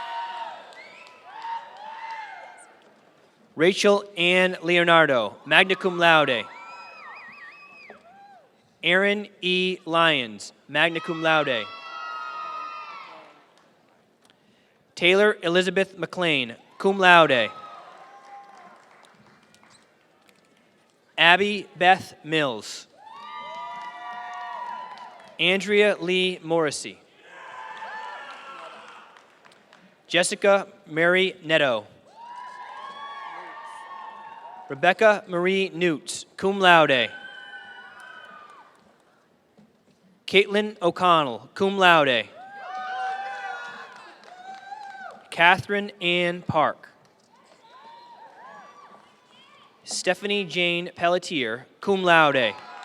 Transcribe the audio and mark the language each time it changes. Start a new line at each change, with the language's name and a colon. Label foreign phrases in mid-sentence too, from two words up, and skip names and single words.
English: Rachel Ann Leonardo,
Latin: magna cum laude.
English: Aaron E. Lyons,
Latin: magna cum laude.
English: Taylor Elizabeth McLean,
Latin: cum laude.
English: Abby Beth Mills. Andrea Lee Morrissey. Jessica Mary Netto. Rebecca Marie Newts,
Latin: cum laude.
English: Caitlin O'Connell,
Latin: cum laude.
English: Catherine Ann Park. Stephanie Jane Pelletier,
Latin: cum laude.